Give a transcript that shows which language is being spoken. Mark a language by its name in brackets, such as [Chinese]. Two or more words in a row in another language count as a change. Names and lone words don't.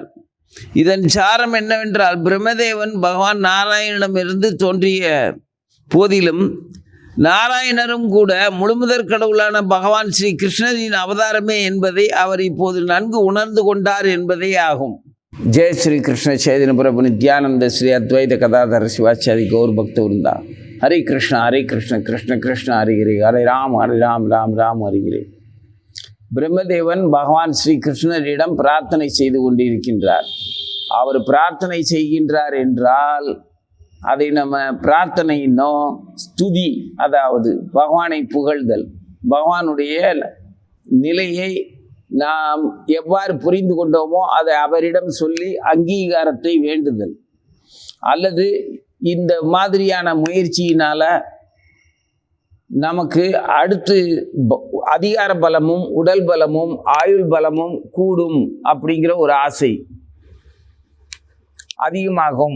[Tamil] இதன் சாரம் என்னவென்றால், பிரம்மதேவன் பகவான் நாராயணனிடமிருந்து தோன்றிய போதிலும் நாராயணரும் கூட முழுமுதற் கடவுளான பகவான் ஸ்ரீ கிருஷ்ணரின் அவதாரமே என்பதை அவர் இப்போது நன்கு உணர்ந்து கொண்டார் என்பதே ஆகும். [Sanskrit] जय श्री कृष्ण चैतन्य प्रभु नित्यानंद श्री अद्वैत कदाधर शिवाचार्य गौर भक्त वृंदा। हरे कृष्ण कृष्ण कृष्ण हरे हरे राम राम राम हरे हरे। [Tamil] பிரம்மதேவன் பகவான் ஸ்ரீ கிருஷ்ணரிடம் பிரார்த்தனை செய்து கொண்டிருக்கின்றார். அவர் பிரார்த்தனை செய்கின்றார் என்றால் அதை நம்ம பிரார்த்தனையினோ ஸ்துதி, அதாவது பகவானை புகழ்தல், பகவானுடைய நிலையை நாம் எவ்வாறு புரிந்து கொண்டோமோ அதை அவரிடம் சொல்லி அங்கீகாரத்தை வேண்டுதல், அல்லது இந்த மாதிரியான முயற்சியினால் நமக்கு அடுத்து அதிகார பலமும் உடல் பலமும் ஆயுள் பலமும் கூடும் அப்படிங்கிற ஒரு ஆசை அதிகமாகும்.